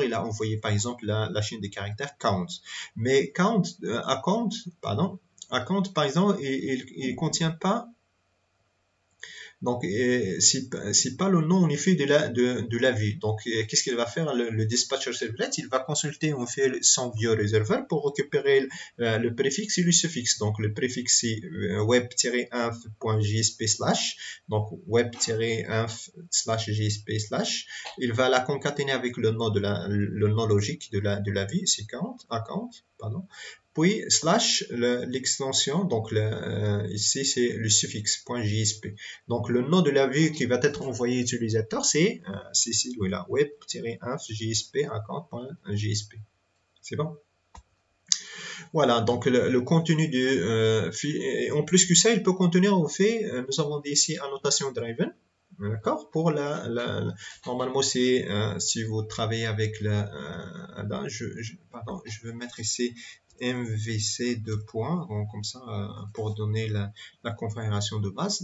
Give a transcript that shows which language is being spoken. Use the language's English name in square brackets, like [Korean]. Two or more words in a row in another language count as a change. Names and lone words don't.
[French] Il a envoyé par exemple la chaîne de caractères count. Mais count par exemple, il contient pas. Donc, c'est pas le nom en effet de la vue. Donc, qu'est-ce qu'il va faire le [English] dispatcher servlet? [French] Il va consulter en fait son ViewReserver pour récupérer le préfixe et le suffixe. Donc, le préfixe c'est web-inf.jsp/, donc web-inf/jsp/. Il va la concaténer avec le nom logique de la vue, c'est account, pardon. Puis slash l'extension, donc ici c'est le suffixe .jsp. Donc le nom de la vue qui va être envoyé à l'utilisateur, c'est celui-là, web-inf.jsp account.jsp. C'est bon? Voilà, donc le contenu en plus que ça, il peut contenir au fait, nous avons dit ici [English] annotation driven. [French] D'accord? Pour normalement c'est si vous travaillez avec pardon, je vais mettre ici MVC 2 points, donc comme ça pour donner la configuration de base.